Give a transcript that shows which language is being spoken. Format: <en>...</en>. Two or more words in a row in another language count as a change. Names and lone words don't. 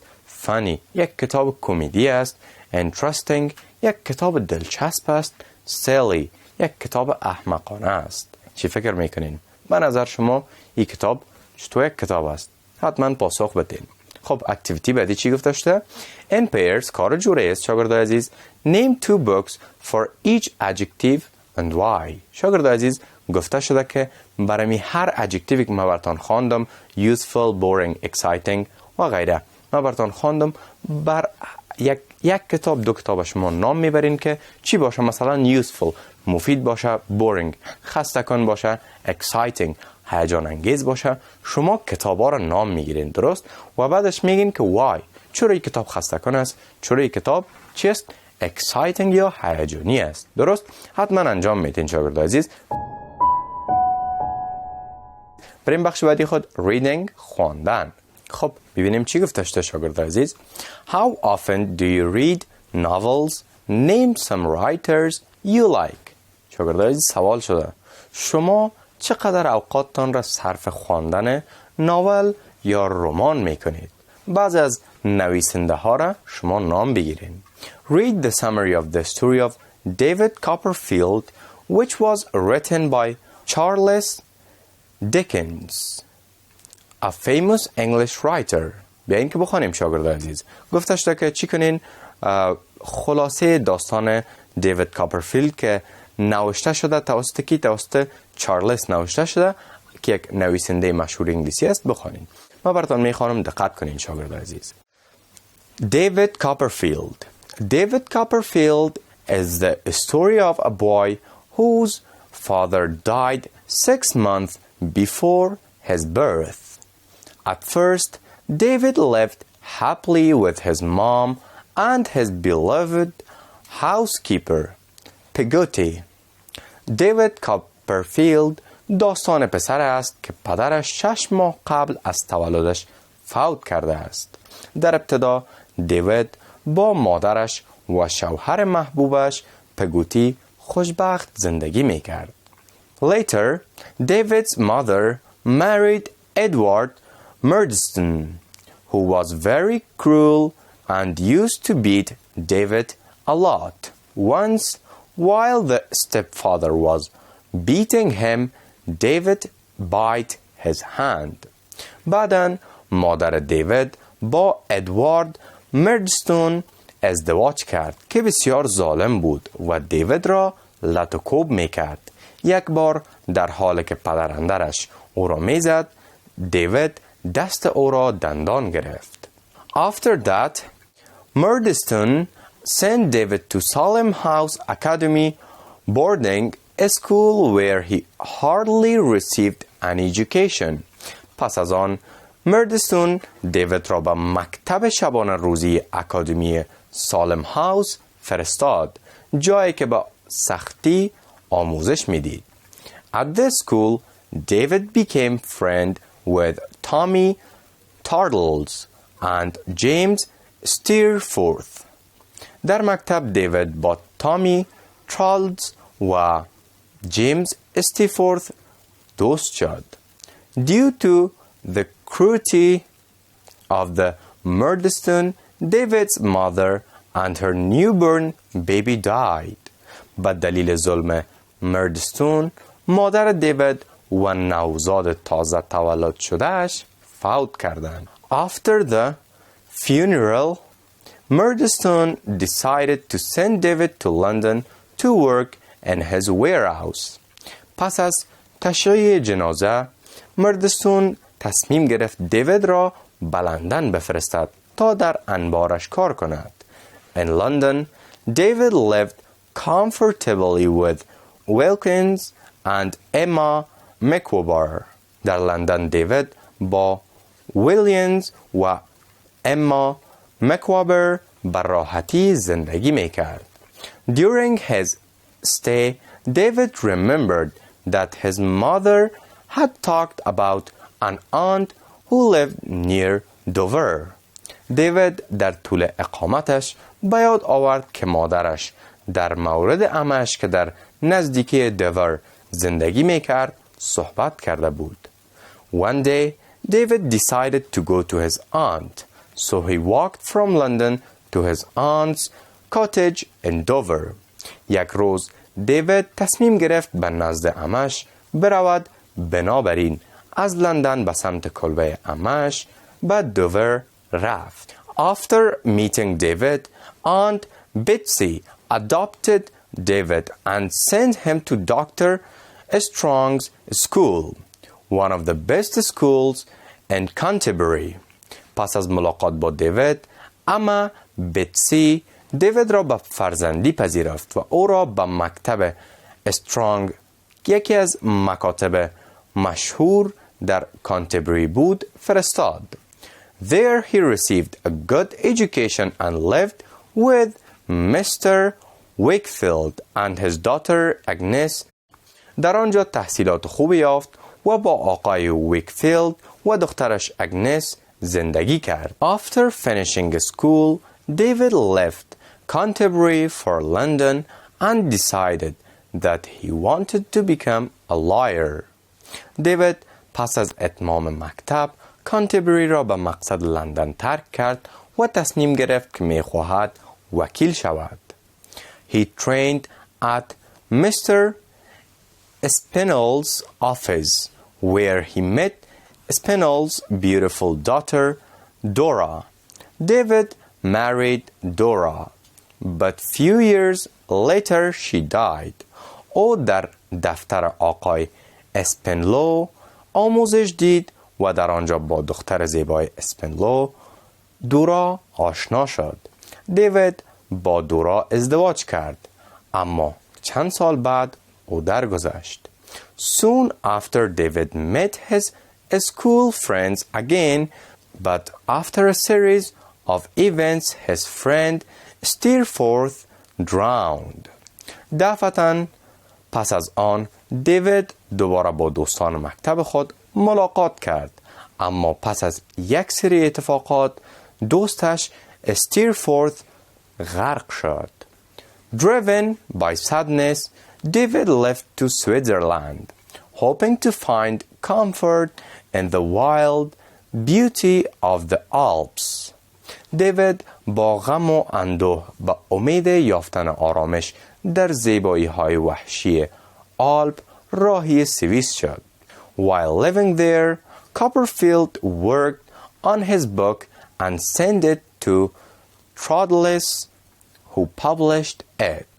<fa>Funny، یک کتاب کمدی است. Interesting، یک کتاب دلچسب است. Silly، یک کتاب احمقانه است. چی فکر میکنین؟ به نظر شما این کتاب چطور یک کتاب است؟ حتما پاسخ بدین. خب اکتیویتی بعدی چی گفته شده؟</fa> <en>In pairs،</en> <fa>کار جوره است شاگرد عزیز.</fa> <en>Name two books for each adjective and why.</en> <fa>شاگرد عزیز گفته شده که برای هر ادجکتیوی که ما براتون خواندم،</fa> <en>useful، boring، exciting</en> <fa>و غیره، ما براتون خواندم، بر یک کتاب دو کتاب شما نام میبرین که چی باشه. مثلا useful، مفید باشه. boring، خسته کن باشه. exciting، هیجان انگیز باشه. شما کتابا رو نام میگیرین. درست؟ و بعدش میگین که why، چرا این کتاب خسته کن است، چرا این کتاب چیست؟ exciting یا هیجانی است. درست؟ حتما انجام میتین شاگرد عزیز. بریم بخش بعدی خود reading خواندن. خب ببینیم چی گفته شده شاگرد عزیز.</fa> <en>How often do you read novels? Name some writers you like.</en> <fa>شاگرد عزیز سوال شده شما چقدر اوقاتتان را صرف خواندن ناول یا رمان میکنید؟ بعضی از نویسنده ها را شما نام بگیرید.</fa> <en>Read the summary of the story of David Copperfield which was written by Charles Dickens, a famous English writer.</en> <fa>بیاین که بخوانیم شاگرد عزیز. گفته شده که چی کنین خلاصه داستان دیوید کاپرفیلد که نوشته شده توسط چارلز نوشته شده که یک نویسنده مشهور انگلیسی است بخوانین. ما براتون میخوانم دقت کنین شاگرد عزیز.</fa> <en>David Copperfield. David Copperfield is the story of a boy whose father died 6 months before his birth. At first, David lived happily with his mom and his beloved housekeeper, Peggotty.</en> <fa>David Copperfield داستان پسر است که پدرش 6 ماه قبل از تولدش فوت کرده است. در ابتدا دیوید با مادرش و شوهر محبوبش پگوتی خوشبخت زندگی می کرد.</fa> <en>Later, David's mother married Edward Murdstone, who was very cruel and used to beat David a lot. Once, while the stepfather was beating him, David bit his hand.</en> <fa>بعداً مادر دیوید با ادوارد مردستون ازدواج کرد که بسیار ظالم بود و دیوید را لط و کوب میکرد. یک بار در حالی که پدراندرش او را میزد دیوید دست او را دندان گرفت.</fa> <en>After that, Murdstone sent David to Salem House Academy boarding school where he hardly received an education.</en> <fa>پس از آن مردستون دیوید را به مکتب شبانه روزی اکادمی سالم هاوس فرستاد، جایی که با سختی آموزش میدید.</fa> <en>At this school, David became friend with Tommy Turtles and James Steerforth.</en> <fa>در مکتب دیوید با تامی ترالز و جیمز استیفورث دوست شد.</fa> <en>Due to the cruelty of the Murdstone, David's mother and her newborn baby died.</en> <fa>به دلیل ظلم مردستون مادر دیوید و نوزاد تازه تولد شدهش فوت کردند.</fa> <en>After the funeral, Murdstone decided to send David to London to work in his warehouse.</en> <fa>پس از تشییع جنازه مردستون تصمیم گرفت دیوید را به لندن بفرستد تا در انبارش کار کند.</fa> <en>In London, David lived comfortably with Wilkins and Emma McWhorter.</en> <fa>در لندن دیوید با ویلیامز و اما مکوابر به راحتی زندگی میکرد.</fa> <en>During his stay, David remembered that his mother had talked about an aunt who lived near Dover.</en> <fa>دیوید در طول اقامتش به یاد آورد که مادرش در مورد عمه‌اش که در نزدیکی دوور زندگی میکرد صحبت کرده بود.</fa> <en>One day, David decided to go to his aunt, so he walked from London to his aunt's cottage in Dover.</en> <fa>یک روز دیوید تصمیم گرفت به نزد عمه‌اش برود، بنابراین از لندن به سمت کلبه عمه‌اش به دوور رفت.</fa> <en>After meeting David, Aunt Betsy adopted David and sent him to Dr. Strong's school, one of the best schools in Canterbury.</en> <fa>پس از ملاقات با دیوید، اما بتسی دیوید را به فرزندی پذیرفت و او را به مکتب استرانگ، یکی از مکاتب مشهور در کانتربری بود، فرستاد.</fa> <en>There he received a good education and lived with Mr. Wakefield and his daughter Agnes.</en> <fa>در آنجا تحصیلات خوبی یافت و با آقای ویکفیلد و دخترش اگنس زندگی کرد.</fa> <en>After finishing school, David left Canterbury for London and decided that he wanted to become a lawyer.</en> <fa>دیوید پس از اتمام مکتب کانتربری را به مقصد لندن ترک کرد و تصمیم گرفت که می‌خواهد وکیل شود.</fa> <en>He trained at Mr. Spinell's office where he met Spinell's beautiful daughter Dora. David married Dora, but few years later she died.</en> <fa>او در دفتر آقای اسپنلو آموزش دید و در آنجا با دختر زیبای اسپنلو دورا آشنا شد. دیوید با دورا ازدواج کرد اما چند سال بعد او درگذشت.</fa> <en>Soon after David met his school friends again, but after a series of events his friend Steerforth drowned.</en> <fa>دفعتاً پس از آن دیوید دوباره با دوستان مکتب خود ملاقات کرد اما پس از یک سری اتفاقات دوستش استیرفورث غرق شد.</fa> <en>Driven by sadness, David left to Switzerland, hoping to find comfort in the wild beauty of the Alps.</en> <fa>دیوید با غم و اندوه به امید یافتن آرامش در زیبایی‌های وحشی آلپ راهی سوئیس شد.</fa> <en>While living there, Copperfield worked on his book and sent it to Trodless, who published it.</en>